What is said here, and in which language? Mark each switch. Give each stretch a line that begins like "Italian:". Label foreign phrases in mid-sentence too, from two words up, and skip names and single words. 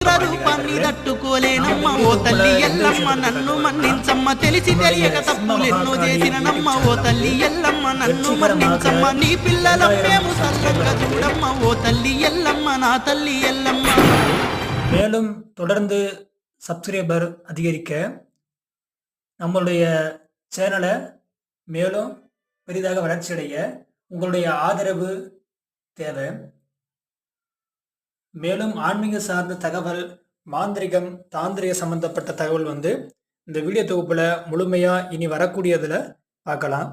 Telugu: రూపాన్ని తట్టుకోలేనమ్మ ఓ తల్లి ఎల్లమ్మ నన్ను మన్నించమ్మ తెలిసి తెలియక తప్పులెన్నో చేసిన నమ్మ ఓ తల్లి ఎల్లమ్మ నన్ను మన్నించమ్మ నీ పిల్లల మేము సల్లంగా చూడమ్మ ఓ తల్లి ఎల్లమ్మ నా తల్లి ఎల్లమ్మ.
Tamil: மேலும் தொடர்ந்து சப்ஸ்கிரைபர் அதிகரிக்க நம்மளுடைய சேனலை மேலும் பெரிதாக வளர்ச்சியடைய உங்களுடைய ஆதரவு தேவை. மேலும் ஆன்மீக சார்ந்த தகவல், மாந்திரிகம், தாந்திரிக சம்பந்தப்பட்ட தகவல் இந்த வீடியோ தொகுப்புல முழுமையா இனி வரக்கூடியதுல பார்க்கலாம்.